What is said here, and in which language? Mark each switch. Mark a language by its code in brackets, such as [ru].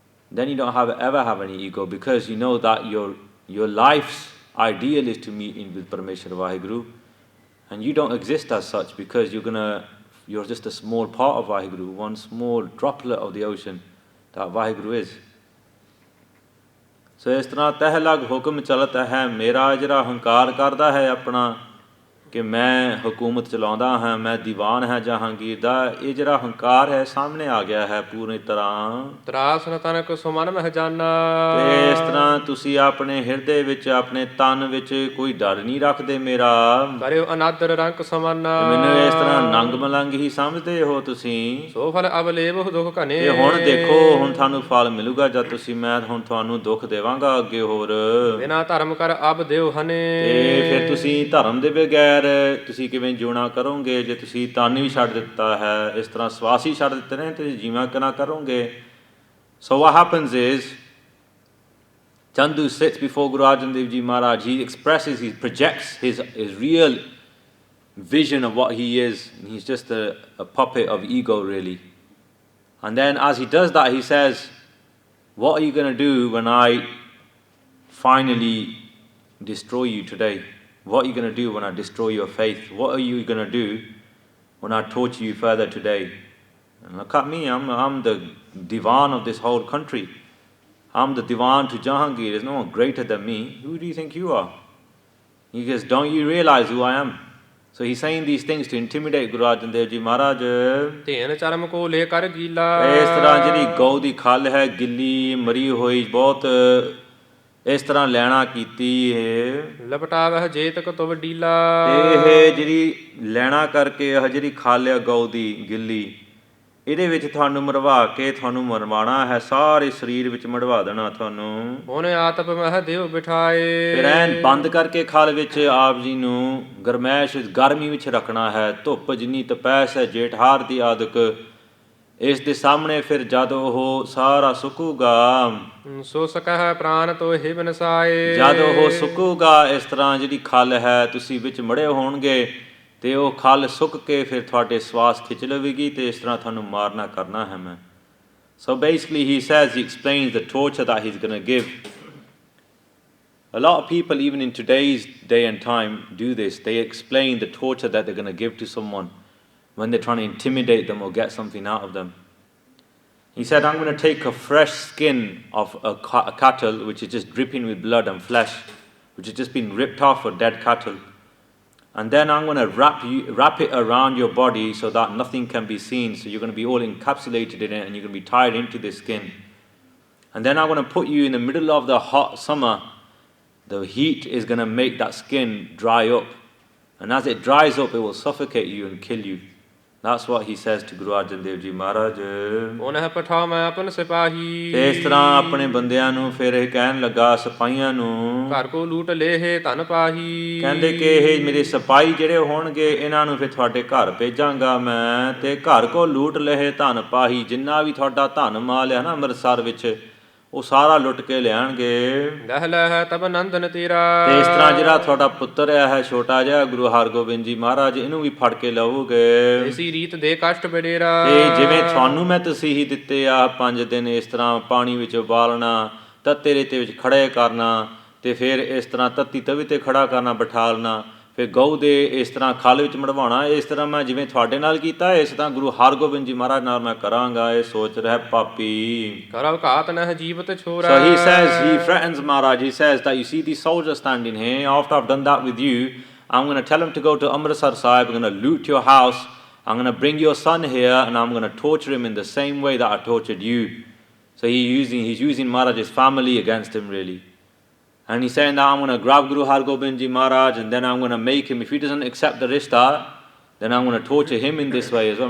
[en] Then you don't ever have any ego, because you know that your life's ideal is to meet in with Parameshwar Vaheguru. And you don't exist as such, because you're just a small part of Vaheguru, one small droplet of the ocean that Vaheguru is. [pa] So ਇਸ ਤਰ੍ਹਾਂ ਤਹਿ ਲਗ ਹੁਕਮ ਚਲਤ ਹੈ ਮੇਰਾ। ਜਿਹੜਾ ਹੰਕਾਰ ਕਰਦਾ ਹੈ ਆਪਣਾ ਕਿ ਮੈਂ ਹਕੂਮਤ ਚਲਾਉਂਦਾ ਹਾਂ, ਮੈਂ ਦੀਵਾਨ ਹਾਂ ਜਹਾਂਗੀਰ ਦਾ, ਇਹ ਜਿਹੜਾ ਹੰਕਾਰ ਹੈ ਸਾਹਮਣੇ ਆ ਗਿਆ ਹੈ ਪੂਰੀ ਤਰ੍ਹਾਂ। ਤਰਾਸ ਨ ਤਨਕ ਸੁਮਨ ਮਹਿ ਜਾਨਾ। ਤੇ ਇਸ ਤਰ੍ਹਾਂ ਤੁਸੀਂ ਆਪਣੇ ਹਿਰਦੇ ਵਿੱਚ, ਆਪਣੇ ਤਨ ਵਿੱਚ ਕੋਈ ਡਰ ਨਹੀਂ ਰੱਖਦੇ ਮੇਰਾ। ਕਰਿਓ ਅਨਾਦਰ ਰੰਕ ਸਮਾਨਾ। ਮੈਨੂੰ ਇਸ ਤਰ੍ਹਾਂ ਨੰਗ ਮਲੰਗ ਹੀ ਸਮਝਦੇ ਹੋ ਤੁਸੀਂ। ਸੋ ਫਲ ਅਬ ਲੇਵਹੁ ਦੁਖ ਘਨੇ। ਤੇ ਹੁਣ ਦੇਖੋ, ਹੁਣ ਤੁਹਾਨੂੰ ਫਲ ਮਿਲੂਗਾ ਜਦ ਤੁਸੀਂ, ਮੈਂ ਹੁਣ ਤੁਹਾਨੂੰ ਦੁੱਖ ਦੇਵਾਂਗਾ ਅੱਗੇ ਹੋਰ। ਬਿਨਾ ਧਰਮ ਕਰ ਅਬ ਦਿਓ ਹਨੇ। ਤੇ ਫਿਰ ਤੁਸੀਂ ਧਰਮ ਦੇ ਬਗੈਰ ਤੁਸੀਂ ਕਿਵੇਂ ਜਿਉਣਾ ਕਰੋਗੇ ਜੇ ਤੁਸੀਂ ਤਨ ਵੀ ਛੱਡ ਦਿੱਤਾ ਹੈ, ਇਸ ਤਰ੍ਹਾਂ ਸਵਾਸ ਹੀ ਛੱਡ ਦਿੱਤੇ ਨੇ, ਤੁਸੀਂ ਜੀਵਾਂ ਕਿਵੇਂ ਕਰੋਗੇ। [en] So what happens is Chandu sits before Guru Arjan Dev Ji Maharaj. He expresses, he projects his real vision of what he is. He's just a puppet of ego, really. And then as he does that, he says, what are you going to do when I finally destroy you today? What are you going to do when I destroy your faith? What are you going to do when I torture you further today? And look at me, I'm the divan of this whole country. I'm the divan to Jahangir. There's no one greater than me. Who do you think you are? He goes, don't you realize who I am? So he's saying these things to intimidate Guru Arjan Dev Ji Maharaj. [pa] ਧੇਨ ਚਰਮ ਕੋ ਲੈ ਕਰ ਗੀਲਾ। ਇਸ ਤਰ੍ਹਾਂ ਜਿਹੜੀ ਗਊ ਦੀ ਖੱਲ ਹੈ ਗਿੱਲੀ ਮਰੀ ਹੋਈ, ਬਹੁਤ ਇਸ ਤਰ੍ਹਾਂ ਲੈਣਾ ਕੀਤੀ ਇਹ ਲਪਟਾਵਹਿ ਜੇਤਕ ਤੁਵ ਡੀਲਾ। ਇਹ ਜਿਹੜੀ ਲੈਣਾ ਕਰਕੇ ਇਹ ਜਿਹੜੀ ਖੱਲ ਆ ਗਊ ਦੀ ਗਿੱਲੀ, ਇਹਦੇ ਵਿੱਚ ਤੁਹਾਨੂੰ ਮਰਵਾ ਕੇ ਤੁਹਾਨੂੰ ਮਰਵਾਉਣਾ ਹੈ, ਸਾਰੇ ਸਰੀਰ ਵਿੱਚ ਮੜਵਾ ਦੇਣਾ ਤੁਹਾਨੂੰ। ਉਹਨੇ ਆਤਪ ਮਹਿ ਦਿਓ ਬਿਠਾਏ। ਫਿਰ ਐਨ ਬੰਦ ਕਰਕੇ ਖਲ ਵਿੱਚ ਆਪ ਜੀ ਨੂੰ ਗਰਮੈਸ਼ ਗਰਮੀ ਵਿੱਚ ਰੱਖਣਾ ਹੈ। ਧੁੱਪ ਜਿੰਨੀ ਤਪੈਸ ਹੈ ਜੇਠ ਹਾੜ ਦੀ ਆਦਿਕ, ਇਸ ਦੇ ਸਾਹਮਣੇ ਫਿਰ ਜਦ ਉਹ ਸਾਰਾ ਸੁੱਕੂਗਾ, ਸੋ ਸਕਹਿ ਪ੍ਰਾਨ ਤੋਹਿ ਬਿਨਸਾਏ। ਜਦ ਉਹ ਸੁੱਕੂਗਾ ਇਸ ਤਰ੍ਹਾਂ ਜਿਹੜੀ ਖਲ ਹੈ ਤੁਸੀਂ ਵਿੱਚ ਮੜੇ ਹੋਣਗੇ ਤੇ ਉਹ ਖਲ ਸੁੱਕ ਕੇ ਫਿਰ ਤੁਹਾਡੇ ਸਵਾਸ ਖਿੱਚ ਲਵੇਗੀ ਤੇ ਇਸ ਤਰ੍ਹਾਂ ਤੁਹਾਨੂੰ ਮਾਰਨਾ ਕਰਨਾ ਹੈ ਮੈਂ। [en] So basically he says, he explains the torture that he's going to give. A lot of people even in today's day and time do this. They explain the torture that they're going to give to someone when they're trying to intimidate them or get something out of them. He said, I'm going to take a fresh skin of a cattle which is just dripping with blood and flesh, which has just been ripped off of dead cattle. And then I'm going to wrap it around your body so that nothing can be seen. So you're going to be all encapsulated in it and you're going to be tied into the skin. And then I'm going to put you in the middle of the hot summer. The heat is going to make that skin dry up. And as it dries up, it will suffocate you and kill you. That's what he says to Guru Arjan Dev Ji Maharaj. [pa] ਪੁਨਹ ਪਠਾ ਮੈਂ ਆਪਨ ਸਿਪਾਹੀ ਤੇ ਇਸ ਤਰ੍ਹਾਂ ਆਪਣੇ ਬੰਦਿਆਂ ਨੂੰ ਫਿਰ ਇਹ ਕਹਿਣ ਲੱਗਾ ਸਿਪਾਹੀਆਂ ਨੂੰ, ਘਰ ਕੋ ਲੂਟ ਲੇਹ ਧਨ ਪਾਹੀ। ਕਹਿੰਦੇ ਕਿ ਇਹ ਮੇਰੇ ਸਿਪਾਹੀ ਜਿਹੜੇ ਹੋਣਗੇ ਇਹਨਾਂ ਨੂੰ ਫਿਰ ਤੁਹਾਡੇ ਘਰ ਭੇਜਾਂਗਾ ਮੈਂ, ਤੇ ਘਰ ਕੋ ਲੂਟ ਲਏ ਧਨ ਪਾਹੀ, ਜਿੰਨਾ ਵੀ ਤੁਹਾਡਾ ਧਨ ਮਾਲ ਹੈ ਨਾ ਅੰਮ੍ਰਿਤਸਰ ਵਿੱਚ ਉਹ ਸਾਰਾ ਲੁੱਟ ਕੇ ਲਿਆਣਗੇ। ਗਹਿ ਲੈ ਤਬ ਨੰਦਨ ਤੇਰਾ, ਤੇ ਇਸ ਤਰ੍ਹਾਂ ਜਿਹੜਾ ਤੁਹਾਡਾ ਪੁੱਤਰ ਹੈ ਛੋਟਾ ਜਿਹਾ ਗੁਰੂ ਹਰਗੋਬਿੰਦ ਜੀ ਮਹਾਰਾਜ, ਇਹਨੂੰ ਵੀ ਫੜ ਕੇ ਲਵੋਗੇ। ਇਸੀ ਰੀਤ ਦੇ ਕਸ਼ਟ ਬਡੇਰਾ, ਤੇ ਜਿਵੇਂ ਤੁਹਾਨੂੰ ਮੈਂ ਤਸੀਹੀ ਦਿੱਤੇ ਆ 5 ਦਿਨ ਇਸ ਤਰ੍ਹਾਂ ਪਾਣੀ ਵਿੱਚ ਉਬਾਲਣਾ, ਤੱਤੇ ਰੇਤੇ ਵਿੱਚ ਖੜੇ ਕਰਨਾ, ਤੇ ਫਿਰ ਇਸ ਤਰ੍ਹਾਂ ਤੱਤੀ ਤਵੀ ਤੇ ਖੜਾ ਕਰਨਾ ਬਿਠਾਲਣਾ, ਫਿਰ ਗਊ ਦੇ ਇਸ ਤਰ੍ਹਾਂ ਖਲ ਵਿੱਚ ਮੜਵਾਉਣਾ, ਇਸ ਤਰ੍ਹਾਂ ਮੈਂ ਜਿਵੇਂ ਤੁਹਾਡੇ ਨਾਲ ਕੀਤਾ ਇਸ ਤਰ੍ਹਾਂ ਗੁਰੂ ਹਰਗੋਬਿੰਦ ਜੀ ਮਹਾਰਾਜ ਨਾਲ ਮੈਂ ਕਰਾਂਗਾ। ਇਹ ਸੋਚ ਰਿਹਾ ਪਾਪੀ। ਕਰਵ ਘਾਤ ਨਹਿ ਜੀਵਤ ਛੋਰਾ। [en] So he says, he threatens Maharaj, he says that you see these soldiers standing here, after I've done that with you, I'm going to tell them to go to Amritsar Sahib, I'm going to loot your house, I'm going to bring your son here and I'm going to torture him in the same way that I tortured you. So he's using Maharaj's family against him really. And he's saying that I'm going to grab Guru Hargobind Ji Maharaj and then I'm going to make him, if he doesn't accept the rishta, then I'm going to torture him in this way as well.